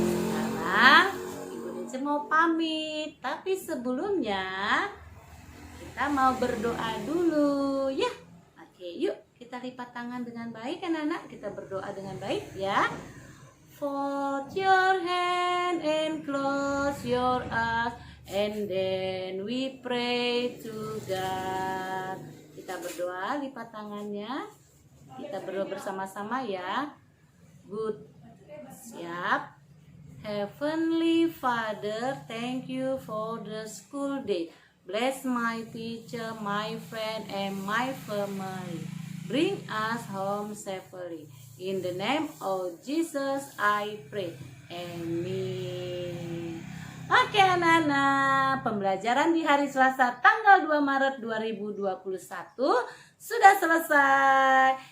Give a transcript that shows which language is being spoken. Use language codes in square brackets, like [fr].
[id] Sekarang Ibu Nince mau pamit, tapi sebelumnya kita mau berdoa dulu, ya. Oke, yuk kita lipat tangan dengan baik, anak-anak. Kita berdoa dengan baik, ya. [en] Fold your hand and close your eyes, and then we pray to God. [id] Kita berdoa, lipat tangannya. Kita berdoa bersama-sama, ya. Good. Siap. [en] Heavenly Father, thank you for the school day. Bless my teacher, my friend, and my family. Bring us home safely. In the name of Jesus, I pray. Amen. [id] Oke anak-anak, pembelajaran di hari Selasa tanggal 2 Maret 2021 sudah selesai.